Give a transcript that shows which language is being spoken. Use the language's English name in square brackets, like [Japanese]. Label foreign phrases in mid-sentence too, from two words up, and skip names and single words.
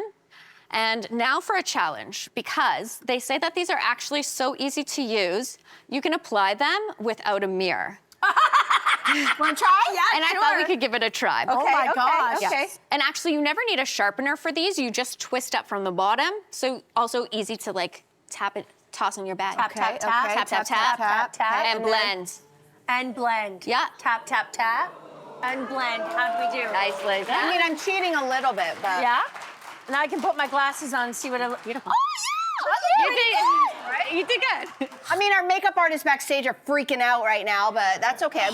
[English] And now for a challenge, because they say that these are actually so easy to use, you can apply them without a mirror. Want to try? Yeah, And I thought we could give it a try. Okay, Oh my gosh. Okay. And actually, you never need a sharpener for these. You just twist up from the bottom. So also easy to like tap it, toss in your bag. Tap, tap, tap, okay. Tap, tap, tap, tap, tap, and blend. And blend. Yeah. Tap, tap, tap, and blend. How'd we do? Nicely done. I mean, I'm cheating a little bit, but. Yeah? Now I can put my glasses on and see what I look. Beautiful. Oh, yeah! You did good. I mean, our makeup artists backstage are freaking out right now, but that's okay.